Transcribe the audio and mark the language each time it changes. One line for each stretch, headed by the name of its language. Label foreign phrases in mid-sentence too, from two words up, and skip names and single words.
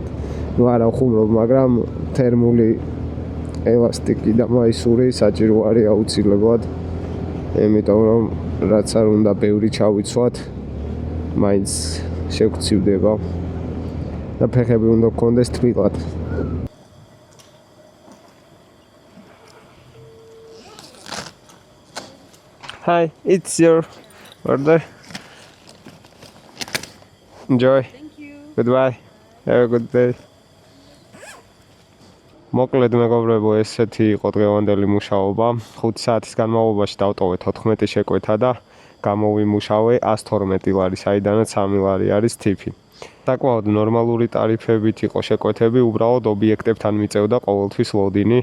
Georgian: ნუ არა ვხუმრობ, მაგრამ თერმული ელასტიკი და მაისური საჭირო არის აუცილებლად. იმიტომ რომ რაც არ უნდა ბევრი ჩავიცვათ, მაინც შეგწივდება. და ფეხები უნდა გქონდეს თბილად.
English: Hi, it's your order. Enjoy. Thank you. Goodbye. Have a good day.
Georgian: მოკლედ მეგობრებო, ესეთი იყო დღევანდელი მუშაობა. 5 საათის განმავლობაში დავტოვე 14 შეკვეთა და გამოვიმუშავე 112 ლარი, საიდანაც 3 ლარი არის ტიპი. საკმაოდ ნორმალური ტარიფებით იყო შეკვეთები, უბრალოდ ობიექტებთან მიწევდა ყოველთვის ლოდინი.